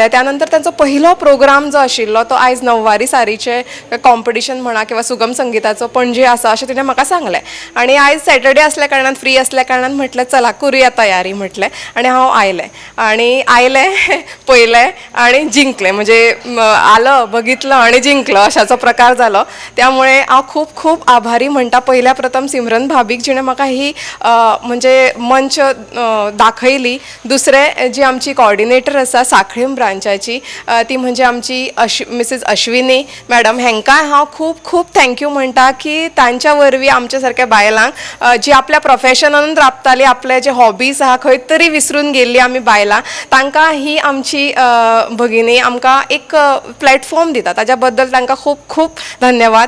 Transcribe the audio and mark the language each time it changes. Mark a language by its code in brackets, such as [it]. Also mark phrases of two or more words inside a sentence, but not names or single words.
[kok] त्यानंतर तांचो पयलो प्रोग्राम जो आशिल्लो तो आयज नववारी साडीचें कॉम्पिटिशन म्हणा किंवा सुगम संगीताचो पणजे आसा अशें तिणें म्हाका सांगलें. आनी आयज सॅटर्डे आसल्या कारणान फ्री आसल्या कारणान म्हटलें चला करुया तयारी म्हटलें आनी हांव आयलें पयलें आनी जिंकलें. म्हणजे [mr] आलं बघितलं आणि जिंकलं [kok] अशाचो प्रकार जालो. त्यामुळे हांव खूब खूब आभारी म्हणटा पयल्या प्रथम सिमरन भाभीक जिणें म्हाका ही म्हणजे मंच दाखयली. दुसरें जी आमची कॉर्डिनेटर आसा साखळीम ब्रांचाची ती म्हणजे आमची मिसेस अश्विनी मॅडम हेंकाय हांव खूब खूब थँक्यू म्हणटा की तांच्या वरवीं आमच्या सारक्या बायलांक जी आपल्या प्रोफेशनान राबताली आपले जे हॉबीज आहा खंय तरी विसरून गेल्ली आमी बायलां तांकां ही आमची भगिनी आमकां एक प्लॅटफॉर्म दिता ताज्या बद्दल तांकां खूब खूब धन्यवाद.